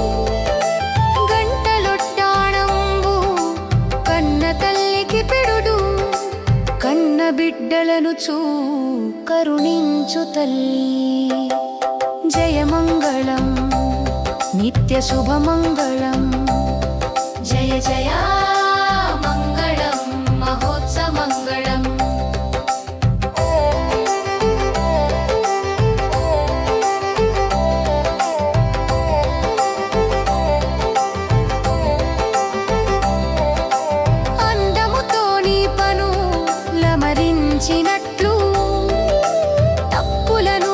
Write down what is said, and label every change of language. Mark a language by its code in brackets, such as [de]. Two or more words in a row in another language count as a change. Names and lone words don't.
[te] గంటలొట్టాణంబు కన్న తల్లికి పెడుడు కన్న బిడ్డలను కరుణించు తల్లి [sa] జయమంగళం నిత్యశుభమంగళం जय जय मङ्गलं महोत्सवमङ्गलम् [te] అందముతో నీ పను లమరించినట్లు తప్పులను